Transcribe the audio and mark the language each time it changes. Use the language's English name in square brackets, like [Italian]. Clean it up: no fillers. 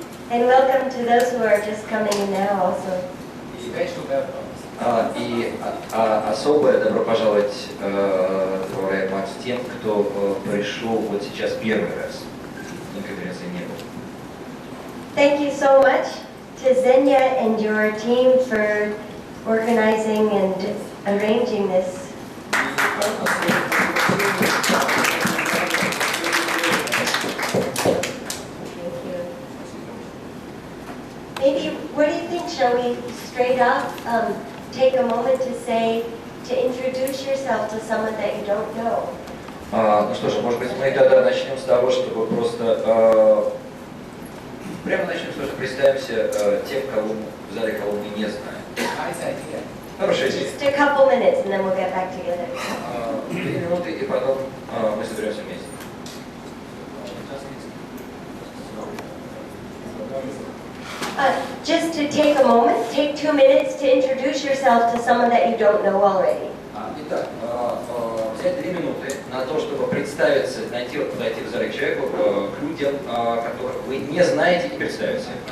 [English] And welcome to those who are just coming in now also. [Russian] И особое добро пожаловать, дорогая Макс, тем, кто пришел вот сейчас первый раз. На конференции не было. [English] Thank you so much to Zenya and your team for organizing and arranging this. Maybe, what do you think? Shall we straight up take a moment to introduce yourself to someone that you don't know? [Russian] Ну что ж, может быть, мы тогда начнем с того, чтобы просто прямо начнем, что представимся тем, кого в зале, кого мы не знаем. Хорошая идея. [English] Just a couple minutes and then we'll get back together. [Russian] 2 минуты, и потом мы соберемся вместе. [English] Just to take a moment, take 2 minutes to introduce yourself to someone that you don't know already. [Russian] Итак, взять 2 минуты на то, чтобы представиться, подойти в зале к человеку, к людям, которых вы не знаете, и представиться.